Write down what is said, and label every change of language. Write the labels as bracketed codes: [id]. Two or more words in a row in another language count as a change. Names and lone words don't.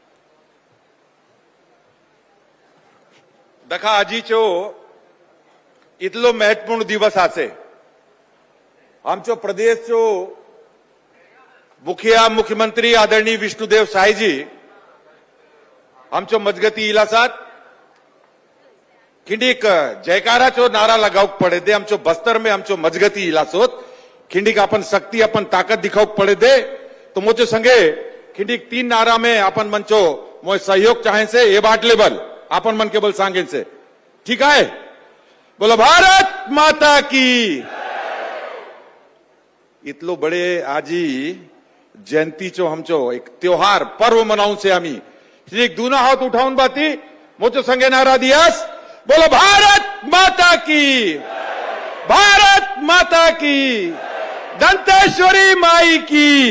[hlb] दखा आजीचो इतलो महत्वपूर्ण दिवस आसे आमचो प्रदेशचो मुखिया मुख्यमंत्री आदरणीय विष्णुदेव सायजी आमचो मजगती इलासात खिंडीक जयकाराचो नारा लगावक पडे दे आमचो बस्तर में आमचो मजगती इलासोत खिंडीक अपन शक्ति अपन ताकत दिखावक पड़े दे तो मोचो संगे खिंडीक 3 नारा में अपन मंचो मोए सहयोग चाहे से ये बाट लेवल अपन मन केवल सांगे से ठीक है। [hi] बोलो भारत माता की। [hlb] इतलो बड़े आजी जयंतीचो हमचो एक त्योहार पर्व मनाऊं से आम्ही एक दूना हाथ उठाऊन बाती मोचो संगे नारा दियास [hi] बोलो भारत माता की, भारत माता की, दंतेश्वरी माई की।